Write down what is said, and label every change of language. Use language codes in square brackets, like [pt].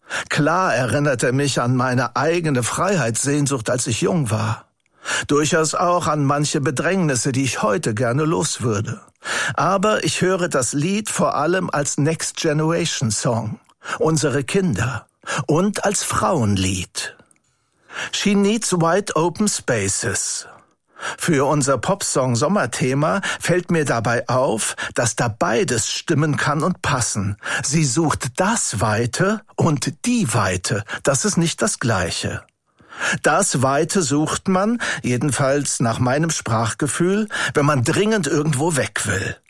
[de] Klar erinnert er mich an meine eigene Freiheitssehnsucht, als ich jung war. Durchaus auch an manche Bedrängnisse, die ich heute gerne los würde. Aber ich höre das Lied vor allem als Next Generation Song, unsere Kinder und als Frauenlied. [en] She needs wide open spaces. [de] Für unser Popsong-Sommerthema fällt mir dabei auf, dass da beides stimmen kann und passen. Sie sucht das Weite und die Weite. Das ist nicht das Gleiche. Das Weite sucht man, jedenfalls nach meinem Sprachgefühl, wenn man dringend irgendwo weg will.